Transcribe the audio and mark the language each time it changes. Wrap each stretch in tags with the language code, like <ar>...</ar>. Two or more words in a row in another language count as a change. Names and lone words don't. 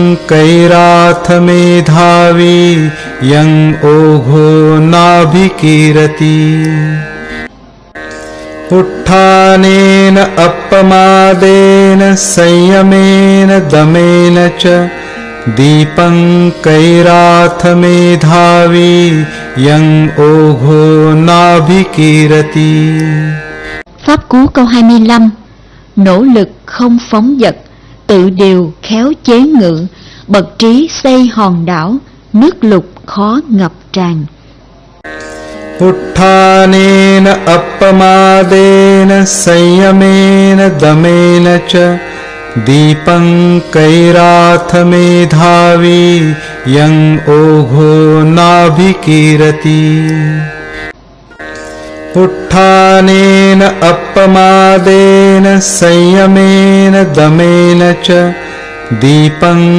<pi>कैराथमेधावी यं ओघो नाभिकीरति उत्थानेन अपमादेन संयमेन दमेन च दीपं कैराथमेधावी यं ओघो नाभिकीरति।</pi> <vi>Pháp cú câu 25. Nỗ lực không phóng dật, tự điều khéo chế ngự, bậc trí xây hòn đảo, nước lụt khó ngập tràn.</vi> <pi>उत्थानेन अपमादेन संयमेन दमेन च दीपं कैराथमेधावी यं ओघो नाभिकीरति उत्थानेन अपमादेन संयमेन दमेन च दीपं</pi>